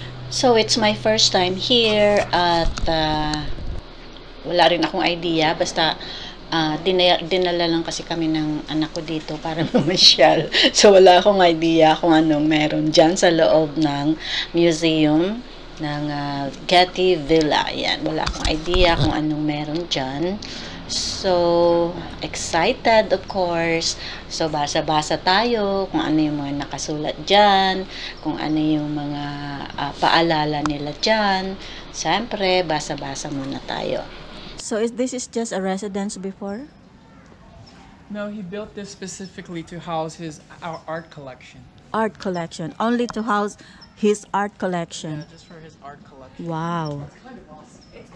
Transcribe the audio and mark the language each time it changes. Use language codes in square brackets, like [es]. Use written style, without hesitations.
[en] So, it's my first time here [tl] at wala rin akong idea. Basta, dinala lang kasi kami ng anak ko dito para mamasyal. So, wala akong idea kung anong meron dyan sa loob ng museum ng Getty Villa. Yan, wala akong idea kung anong meron dyan. [en] So, excited of course. [tl] So, basa-basa tayo kung ano yung mga nakasulat dyan, kung ano yung mga paalala nila dyan. Siyempre, basa-basa muna tayo. [en] So, this is just a residence before? No, he built this specifically to house our art collection. Art collection. Only to house his art collection. Yeah, just for his art collection. Wow. It's kind of awesome.